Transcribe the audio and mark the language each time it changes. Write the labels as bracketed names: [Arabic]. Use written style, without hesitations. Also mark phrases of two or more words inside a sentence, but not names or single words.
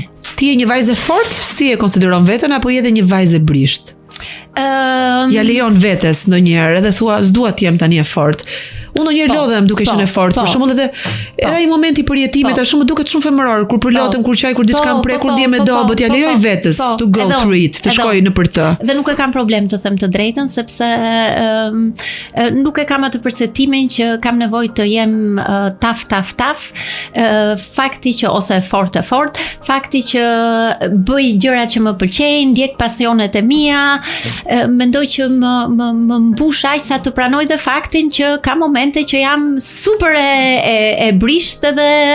[Albanian] Ti je një vajzë fort, si e konsideron veten, apo je edhe një vajzë brisht? Ja lejon vetes ndonjëherë edhe thua s'dua të jem tani e fort. Unë ndonjëherë lodhem duke qenë e fort, për shembull edhe ai momenti i përjetimit është shumë duket shumë femëror, kur përlotem, kur qaj, kur diçka më prek, kur ndiem me dobët, ja lejoj vetes [English] to go through it, [Albanian] të shkoj nëpër të. Dhe nuk e kam problem të them të drejtën, sepse nuk e kam atë perceptimin që kam nevojë të jem taf. Fakti që ose fort, fakti që bëj gjërat që më pëlqejnë, ndjek pasionet e mia, mendoj që më mbush aq sa të pranoj dhe faktin që ka momente që jam super e brisht dhe